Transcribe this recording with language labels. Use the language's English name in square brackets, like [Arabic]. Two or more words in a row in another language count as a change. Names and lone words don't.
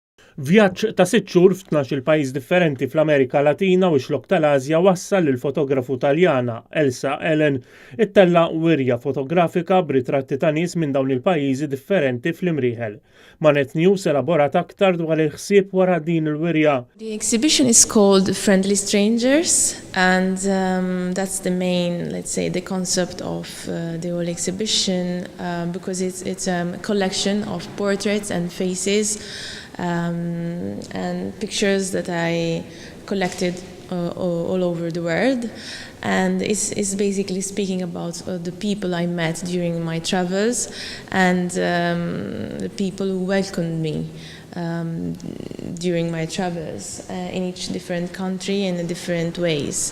[Maltese] Vjaġġ ta' 6 xhur f'12 pajjiż differenti fl-Amerika Latina u x-xlok tal-Asja wassal lill-fotografu Taljana Elsa Ellen ittella wirja fotografika b'ritratti ta' nies minn dawn il-pajjiżi differenti fl-imrieħel. Manet News elaborat aktar dwar il-ħsieb wara din il-wirja. [English] The exhibition is called Friendly Strangers, and that's the main, let's say, the concept of the whole exhibition, because it's a collection of portraits and faces and pictures that I collected all over the world, and it's basically speaking about the people I met during my travels and the people who welcomed me during my travels in each different country in different ways.